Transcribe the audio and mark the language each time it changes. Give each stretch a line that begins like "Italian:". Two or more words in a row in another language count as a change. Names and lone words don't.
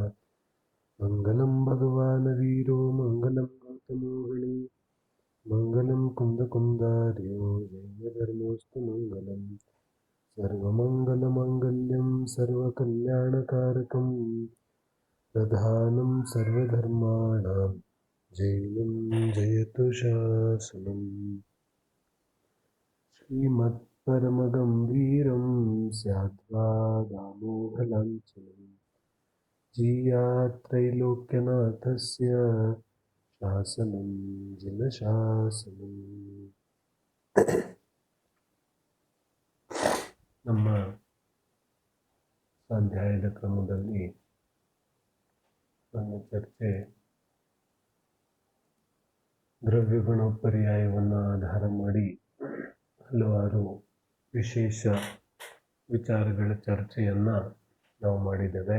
Sanskrit: मङ्गलं भगवान् वीरो मङ्गलं गौतमोहनि मङ्गलं कुन्दकुन्दार्यो जैनधर्मोऽस्तु मङ्गलं सर्वमङ्गलमाङ्गल्यं सर्वकल्याणकारकं प्रधानं सर्वधर्माणां जैनं जयतु शासनम्। श्रीमत्परमगम्भीरं स्याद्वा दामोघलाञ्छनं जीयात्रैलोक्यनाथस्य ಶಾಸನಂ ಜಿನಶಾಸನಂ.
Kannada: ನಮ್ಮ ಸ್ವಾಧ್ಯಾಯದ ಕ್ರಮದಲ್ಲಿ ನನ್ನ ಚರ್ಚೆ ದ್ರವ್ಯಗುಣ ಪರ್ಯಾಯವನ್ನು ಆಧಾರ ಮಾಡಿ ಹಲವಾರು ವಿಶೇಷ ವಿಚಾರಗಳ ಚರ್ಚೆಯನ್ನು ನಾವು ಮಾಡಿದ್ದೇವೆ.